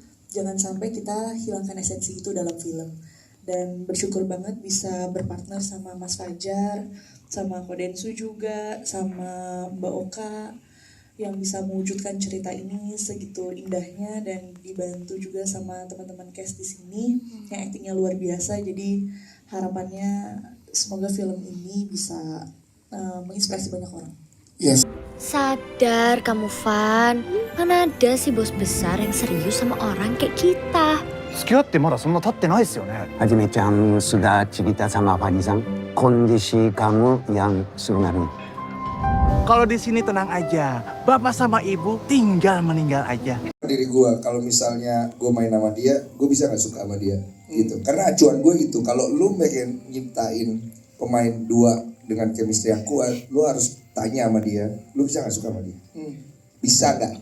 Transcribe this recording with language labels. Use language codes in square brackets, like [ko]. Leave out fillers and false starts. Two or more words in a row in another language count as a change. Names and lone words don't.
[id] Jangan sampai kita hilangkan esensi itu dalam film. Dan bersyukur banget bisa berpartner sama Mas Fajar, sama Kodensu juga, sama Mbak Oka, yang bisa mewujudkan cerita ini segitu indahnya, dan dibantu juga sama teman-teman cast di sini yang aktingnya luar biasa. Jadi harapannya semoga film ini bisa menginspirasi banyak orang. Yes. Sadar kamu, Van. Mana ada sih bos besar yang serius sama orang kayak kita. [ja] 付き合ってまだそんな経ってないですよね。 [id] はじめちゃん sudah cerita sama Fani Sang kondisi kamu yang sebenarnya. Kalau di sini tenang aja, bapak sama ibu tinggal meninggal aja. Diri gue, kalau misalnya gue main sama dia, gue bisa nggak suka sama dia, gitu. Karena acuan gue itu, kalau lu pengen nyiptain pemain dua dengan chemistry yang kuat, lu harus tanya sama dia, lu bisa nggak suka sama dia, bisa nggak?